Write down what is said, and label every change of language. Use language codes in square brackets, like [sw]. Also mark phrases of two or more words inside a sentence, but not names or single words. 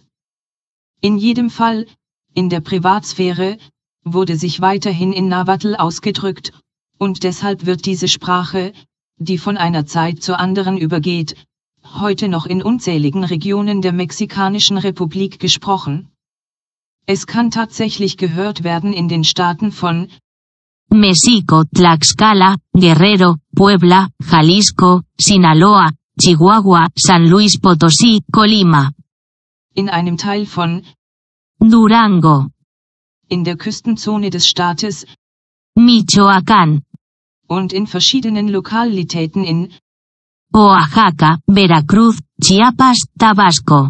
[de] In jedem Fall, in der Privatsphäre, wurde sich weiterhin in Nahuatl ausgedrückt, und deshalb wird diese Sprache, die von einer Zeit zur anderen übergeht, heute noch in unzähligen Regionen der Mexikanischen Republik gesprochen. Es kann tatsächlich gehört werden in den Staaten von México, Tlaxcala, Guerrero, Puebla, Jalisco, Sinaloa, Chihuahua, San Luis Potosí, Colima. In einem Teil von Durango, in der Küstenzone des Staates Michoacán, und in verschiedenen Lokalitäten in Oaxaca, Veracruz, Chiapas, Tabasco,